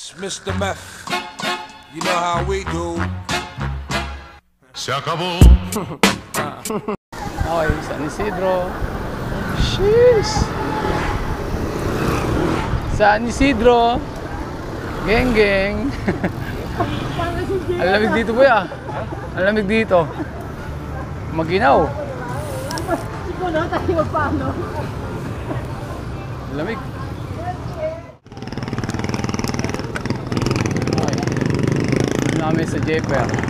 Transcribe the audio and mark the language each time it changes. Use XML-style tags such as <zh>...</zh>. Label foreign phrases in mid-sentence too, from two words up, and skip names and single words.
<en>It's Mr. Meth. You know how we do.</en> <es>Se acabó.</es> <en>Okay, San Isidro. Sheesh. San Isidro.</en> <tl>Geng geng. Ang lamig dito boy ah. Ang lamig dito. Maginaw. Siguro tayo magpaano. Ang lamig. Okay. Namin sa Jeper.</tl>